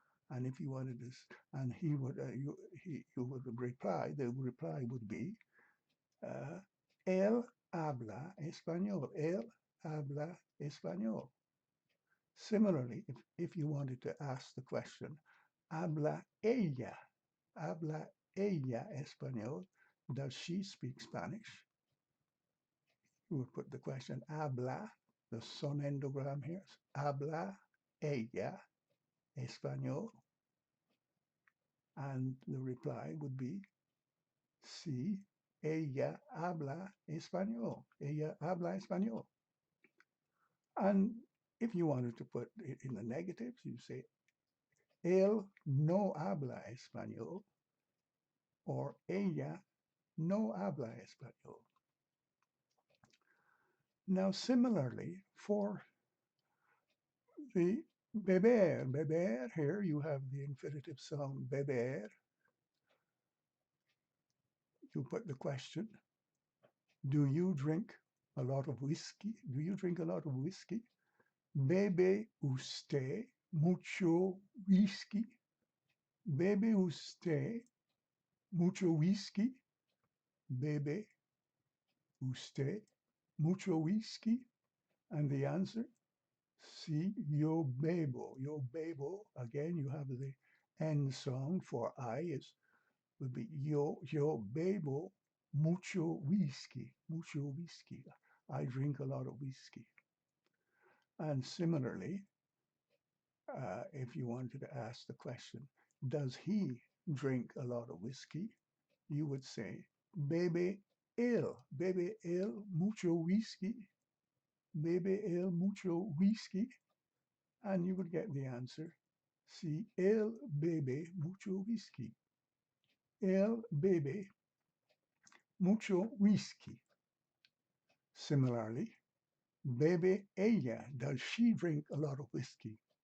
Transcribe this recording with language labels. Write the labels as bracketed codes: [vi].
[en] And if you wanted this, and he would, you would reply. The reply would be, [es] él habla español. Él habla español. [en] Similarly, if you wanted to ask the question, [es] habla ella español? [en] Does she speak Spanish? You would put the question, habla, the Son-Endo-Gram here, [es] habla ella español? [en] And the reply would be, [es] sí, ella habla español. Ella habla español. [en] And if you wanted to put it in the negatives, you say, [es] él no habla español, [en] or [es] ella no habla español. [en] Now, similarly, for the beber, here you have the infinitive sound beber. You put the question, do you drink a lot of whiskey? Do you drink a lot of whiskey? [es] Bebe usted mucho whisky? Bebe usted mucho whisky? Bebe usted mucho whisky? [en] And the answer, [es] sí, yo bebo. Yo bebo. [en] Again, you have the end song for I would be [es] yo bebo mucho whisky. Mucho whisky. [en] I drink a lot of whiskey. And similarly, if you wanted to ask the question, does he drink a lot of whiskey? You would say, [es] bebe él mucho whisky? Bebe él mucho whisky? [en] And you would get the answer. [es] Si él bebe mucho whisky. Él bebe mucho whisky. [en] Similarly, [es] bebe ella. [en] Does she drink a lot of whiskey?